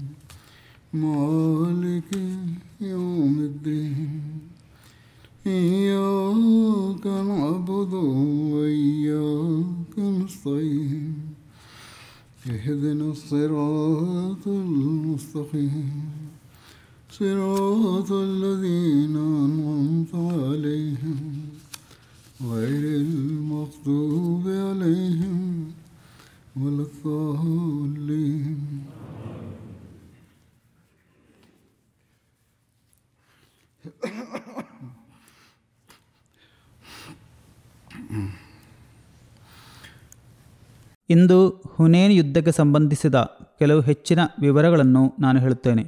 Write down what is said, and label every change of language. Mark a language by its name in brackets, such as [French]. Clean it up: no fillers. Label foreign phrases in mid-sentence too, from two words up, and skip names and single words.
[Arabic] مالك يوم الدين إياك نعبد وإياك نستعين اهدنا الصراط المستقيم صراط الذين أنعمت عليهم غير المغضوب عليهم ولا الضالين. [Kannada] ಇಂದು ಹುನೇನ್ ಯುದ್ಧಕ್ಕೆ ಸಂಬಂಧಿಸಿದ ಕೆಲವು ಹೆಚ್ಚಿನ ವಿವರಗಳನ್ನು ನಾನು ಹೇಳುತ್ತೇನೆ.